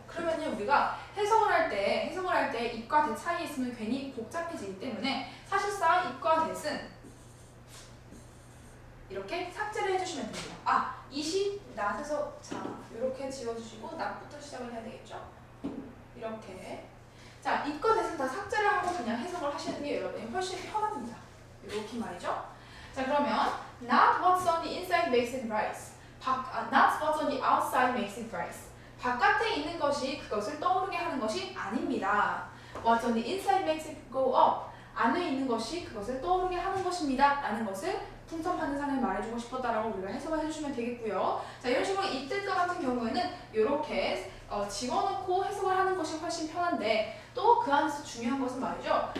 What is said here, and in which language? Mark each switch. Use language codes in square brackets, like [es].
[ko] 그러면요, 우리가 해석을 할 때 it과 that 사이에 있으면 괜히 복잡해지기 때문에 사실상 it과 that은 이렇게 삭제를 해주시면 됩니다. it이 not에서, 자, 이렇게 지워주시고 not부터 시작을 해야 되겠죠? 이렇게. 자, it과 that은 다 삭제를 하고 그냥 해석을 하시는 게 여러분이 훨씬 편합니다. 이렇게 말이죠. [en] 자, 그러면 not what's on the inside makes it rise. not what's on the outside makes it rise. [ko] 바깥에 있는 것이 그것을 떠오르게 하는 것이 아닙니다. [en] What's on the inside makes it go up. [ko] 안에 있는 것이 그것을 떠오르게 하는 것입니다. 라는 것을 풍선 파는 사람이 말해주고 싶었다라고 우리가 해석을 해주시면 되겠고요. 자, 이런 식으로 이때과 같은 경우에는 이렇게 집어넣고 해석을 하는 것이 훨씬 편한데 또 그 안에서 중요한 것은 말이죠.